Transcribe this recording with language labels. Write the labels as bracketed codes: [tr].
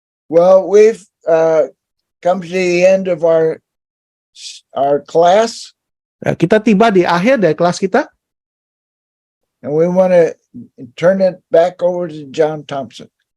[en] Well, we've come to the end of our class, [id] Nah, kita tiba di akhir dari kelas kita. [en] and we want to turn it back over to John Thompson.